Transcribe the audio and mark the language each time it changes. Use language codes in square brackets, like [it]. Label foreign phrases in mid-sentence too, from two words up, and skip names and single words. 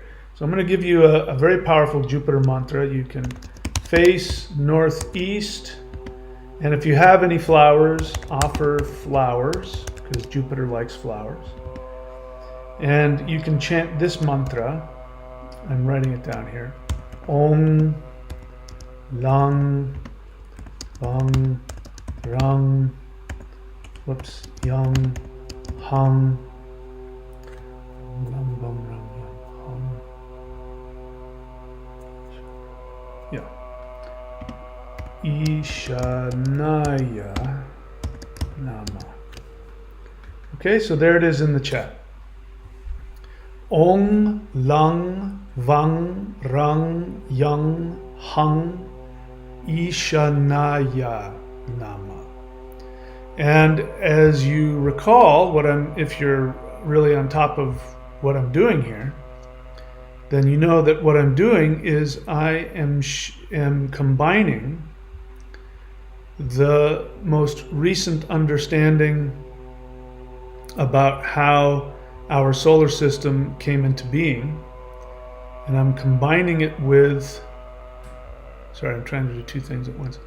[en] So I'm going to give you a very powerful Jupiter mantra. You can face northeast, and if you have any flowers, offer flowers, because Jupiter likes flowers. And you can chant this mantra. I'm writing it down here. [sa] Om Lang Vang Rang Yang Hum Lam Bam Ram Yang Hum. Yeah. ISHANAYA Nama. [en] Okay, so there it is in the chat. [sa] Ong Lang Vang Rang Yang Hung ISHANAYA Nama. [en] And as you recall, if you're really on top of what I'm doing here, then you know that what I'm doing is I am combining the most recent understanding about how our solar system came into being, and I'm combining it with, sorry, I'm trying to do 2 things at once.